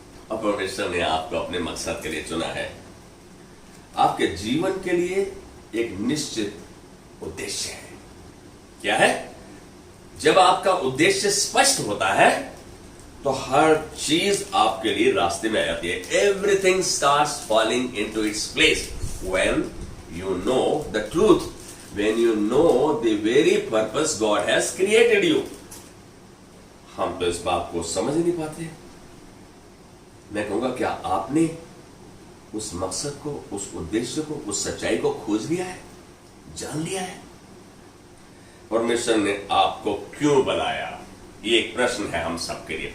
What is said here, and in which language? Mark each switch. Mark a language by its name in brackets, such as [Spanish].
[Hindi] और परमेश्वर ने आपको अपने मकसद के लिए चुना है। आपके जीवन के लिए एक निश्चित उद्देश्य है। क्या है? जब आपका उद्देश्य स्पष्ट होता है तो हर चीज आपके लिए रास्ते में आती है। [English] Everything starts falling into its place when you know the truth, when you know the very purpose God has created you। [Hindi] हम तो इस बात को समझ ही नहीं पाते। मैं कहूंगा क्या आपने उस मकसद को, उस उद्देश्य को, उस सच्चाई को खोज लिया है, जान लिया है? परमेश्वर ने आपको क्यों बनाया, ये एक प्रश्न है हम सबके लिए।